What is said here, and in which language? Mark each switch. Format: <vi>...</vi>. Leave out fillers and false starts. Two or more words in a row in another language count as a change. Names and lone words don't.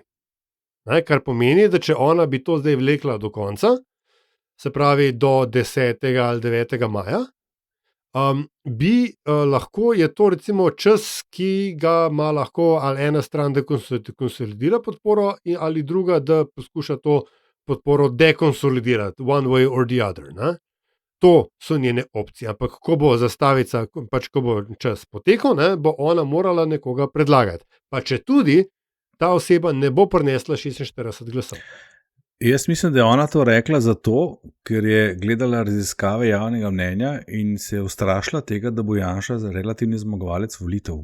<sl>Ne, kar pomeni, da če ona bi to zdaj vlekla do konca, se pravi do 10. ali 9. maja, bi lahko, je to recimo čas, ki ga ima lahko ali ena stran, da konsolidira podporo, ali druga, da poskuša to podporo dekonsolidirati,</sl> <en>one way or the other.</en> <sl>Ne? To so njene opcije, ampak ko bo zastavica, pač ko bo čas potekel, ne, bo ona morala nekoga predlagati. Pa če tudi ta oseba ne bo prinesla 46 glasov. Jaz mislim, da je ona to rekla zato, ker je gledala raziskave javnega mnenja in se je ustrašila tega, da bo Janša relativni zmagovalec volitev.</sl>